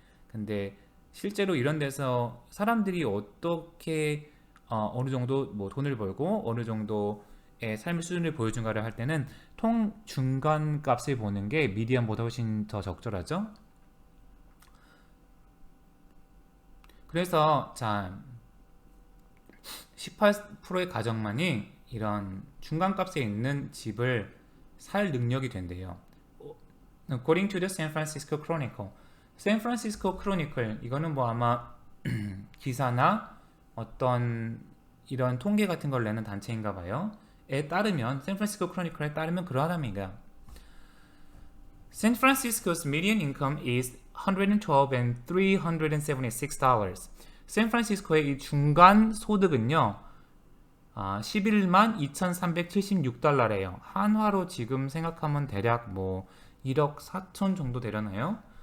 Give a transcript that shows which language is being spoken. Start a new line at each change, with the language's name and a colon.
Korean: 근데 실제로 이런 데서 사람들이 어떻게 어느 정도 뭐 돈을 벌고 어느 정도의 삶의 수준을 보여준가를 할 때는 중간 값을 보는 게 미디안보다 훨씬 더 적절하죠. 그래서 자 18%의 가정만이 이런 중간값에 있는 집을 살 능력이 된대요.
English: According to the San Francisco Chronicle.
Korean: 샌프란시스코 크로니클, 이거는 뭐 아마 기사나 어떤 이런 통계 같은 걸 내는 단체인가 봐요. 에 따르면 샌프란시스코 크로니클에 따르면 그러하답니다.
English: San Francisco's median income is $112 and $376.
Korean: 샌프란시스코의 이 중간 소득은요, 11만 2,376달러래요. 한화로 지금 생각하면 대략 뭐 1억 4천 정도 되려나요?